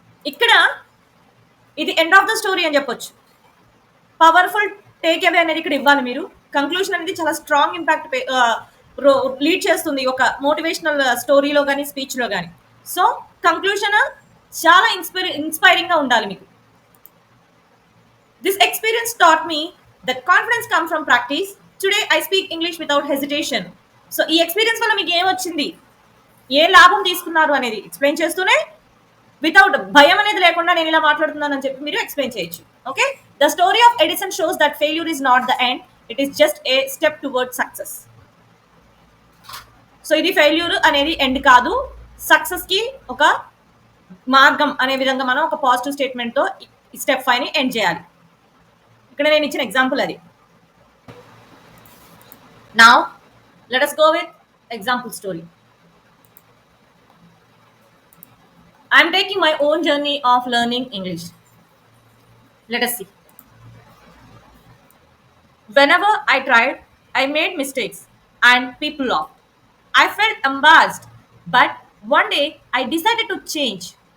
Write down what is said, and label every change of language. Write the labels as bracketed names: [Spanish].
[Telugu] ఇక్కడ ఇది end of the story అని చెప్పొచ్చు. పవర్ఫుల్ టేక్ అవే అనేది ఇక్కడ ఇవ్వాలి మీరు. కంక్లూషన్ అనేది చాలా స్ట్రాంగ్ ఇంపాక్ట్ లీడ్ చేస్తుంది ఒక మోటివేషనల్ స్టోరీలో కానీ, స్పీచ్లో కానీ. సో కంక్లూషన్ చాలా ఇన్స్పైరింగ్ గా ఉండాలి మీకు. [English] This experience taught me that confidence comes from practice. Today I speak English without hesitation. [Telugu] So ఈ ఎక్స్పీరియన్స్ వల్ల మీకు ఏం వచ్చింది, ఏ లాభం తీసుకున్నారు అనేది ఎక్స్ప్లెయిన్ చేస్తూనే, వితౌట్ భయం అనేది లేకుండా నేను ఇలా మాట్లాడుతున్నాను అని చెప్పి మీరు ఎక్స్ప్లెయిన్ చేయొచ్చు. [English] Okay, the story of Edison shows that failure is not the end, it is just a step toward success. [Telugu] So ఇది ఫెయిల్యూర్ అనేది ఎండ్ కాదు, సక్సెస్ కి ఒక మార్గం అనే విధంగా మనం ఒక పాజిటివ్ స్టేట్మెంట్ తో స్టెప్ 5 ని ఎండ్ చేయాలి. ఇక్కడ నేను ఇచ్చిన ఎగ్జాంపుల్ అది. [English] Now let us go with example story. I'm taking my own journey of learning English. Let us see. Whenever I tried, I made mistakes and people laughed. I felt embarrassed, but one day I decided to change.